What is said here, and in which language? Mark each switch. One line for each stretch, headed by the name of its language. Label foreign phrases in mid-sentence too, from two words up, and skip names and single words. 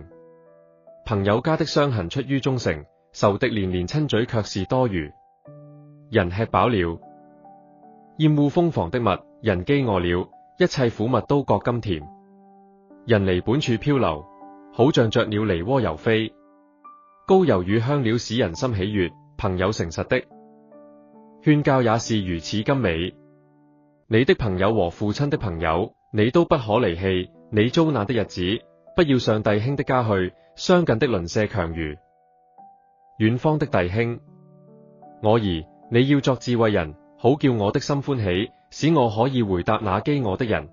Chinese: 朋友家的傷痕出於忠誠，仇敵連連親嘴卻是多餘。人吃飽了，厭惡瘋狂的物；人飢餓了，一切苦物都覺甘甜。人離本處漂流，好像雀鳥離窩遊飛。膏油與香料使人心喜悅，朋友誠實的勸教也是如此甘美。你的朋友和父親的朋友，你都不可離棄。你遭難的日子，不要上弟兄的家去，相近的鄰舍強如遠方的弟兄。我兒，你要作智慧人，好叫我的心歡喜，使我可以回答那飢餓的人。